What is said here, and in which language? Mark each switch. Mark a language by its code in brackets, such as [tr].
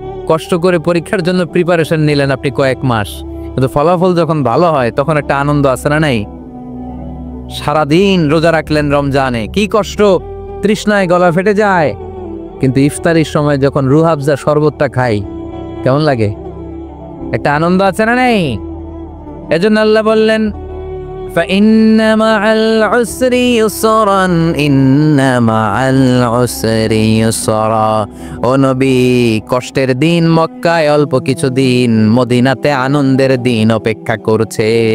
[bn] কষ্ট করে পরীক্ষার জন্য প্রিপারেশন নিলেন আপনি কয়েক মাস, কিন্তু ফলাফল যখন ভালো হয় তখন একটা আনন্দ আছে না নাই? সারাদিন রোজা রাখলেন রমজানে, কি কষ্ট, তৃষ্ণায় গলা ফেটে যায়, কিন্তু ইফতারির সময় যখন রুহ আফজা শরবতটা খাই কেমন লাগে? একটা আনন্দ আছে না নেই? এজন্য আল্লাহ বললেন [ar] فإن مع العسر يسرا إن مع العسر يسرا। [bn] ও নবী, কষ্টের দিন মক্কায় অল্প কিছু দিন, মদিনাতে আনন্দের দিন অপেক্ষা করছে।